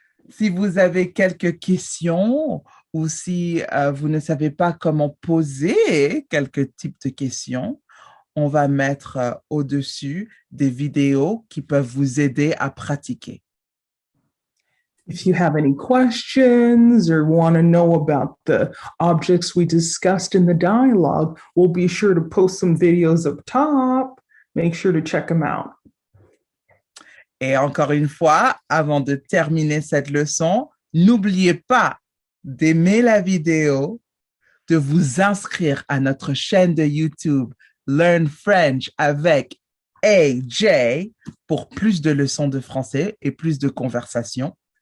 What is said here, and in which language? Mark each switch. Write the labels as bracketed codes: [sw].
[fr] Si vous avez quelques questions ou si vous ne savez pas comment poser quelques types de questions, on va mettre au-dessus des vidéos qui peuvent vous aider à pratiquer. [en] If you have any questions or want to know about the objects we discussed in the dialogue, we'll be sure to post some videos up top. Make sure to check them out. [fr] Et encore une fois, avant de terminer cette leçon, n'oubliez pas d'aimer la vidéo, de vous inscrire à notre chaîne de YouTube Learn French avec AJ pour plus de leçons de français et plus de conversations.